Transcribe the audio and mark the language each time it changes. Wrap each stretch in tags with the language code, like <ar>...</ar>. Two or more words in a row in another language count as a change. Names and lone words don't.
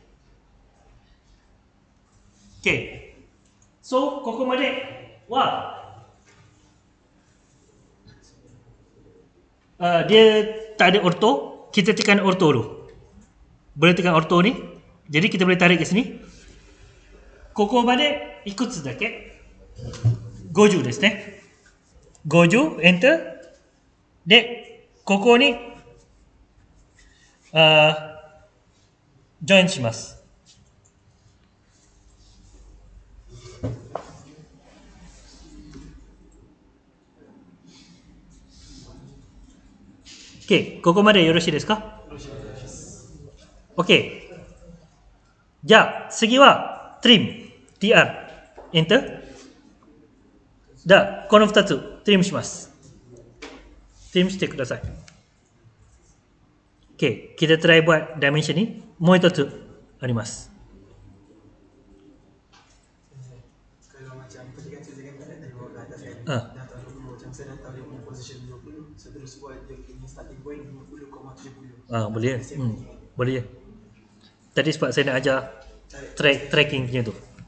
<en>Okay. So, Kokomatic.</en> <ms>Wah. Dia tak ada auto. Kita tekan auto dulu. Boleh tekan auto ni. Jadi kita boleh tarik ke sini.</ms> <ja>ここまでいくつだけ ?50 ですね。50 enter で、ここにジョインします。OK、ここまでよろしいですか？ OK。じゃあ次は trim、tr、enter。じゃあこの2つ trim します。trim してください。OK、</ja> <ms>kita try buat dimension ni。</ms> <ja>もう一つあります。</ja> <ms>Kalau macam tadi kan saya cakap tadi dari bawah ke atas kan, dah tahu 20, macam saya dah tahu dia punya position 20, saya terus buat dia punya</ms> <en>starting point</en> <ms>20,70. Boleh. Boleh je. Tadi sebab saya nak ajar tracking punya tu.</ms>